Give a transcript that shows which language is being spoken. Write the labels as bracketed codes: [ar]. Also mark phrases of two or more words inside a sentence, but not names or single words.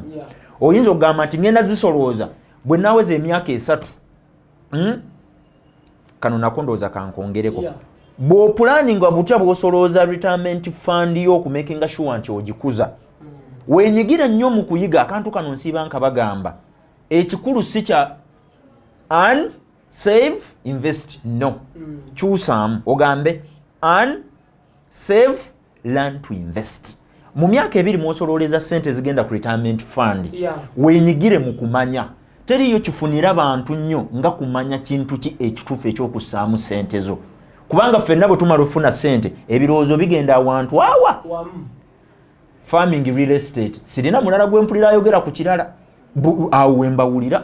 [lg] Oyinza okugamba nti ngenda zisolooza bwe naaweza emyaka 3 kano nako ndowooza kankongereko bw'opulaninga butya bw'osolooza [en] retirement fund [lg] yo okumakinga sure nti ogikuza weenyigira nnyo mu kuyiga akantu kano nsiiba nkabagamba ekikulu si kya [en] earn save invest [lg] no kyusaamu ogambe [en] earn save learn to invest. [lg] Mu myaka 2 mw'osolooleza ssente zigenda ku [en] retirement fund [lg] weenyigire mu kumanya teriyo kifunira bantu nnyo nga kumanya kintu ki ekituufu ekyokussaamu ssente zo kubanga ffenna bwe tumala ofuna ssente ebirowoozo bigenda awantu awa [en] farming real estate [lg] sirina mulala gwe mpulira ayogera ku kirala awo wembawulira.